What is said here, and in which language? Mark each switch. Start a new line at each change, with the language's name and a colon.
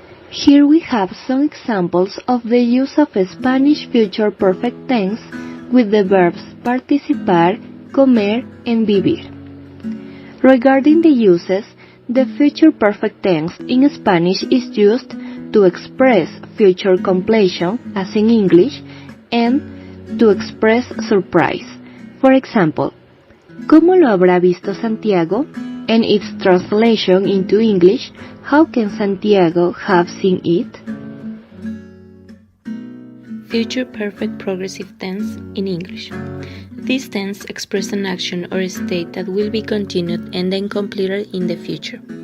English: Here we have some examples of the use of Spanish future perfect tense with the verbs participar, comer, and vivir. Regarding the uses, the future perfect tense in Spanish is used to express future completion, as in English, and to express surprise. For example,
Spanish: ¿Cómo lo habrá visto Santiago?
English: And its translation into English, how can Santiago have seen it? Future perfect progressive tense in English. This tense expresses an action or a state that will be continued and then completed in the future.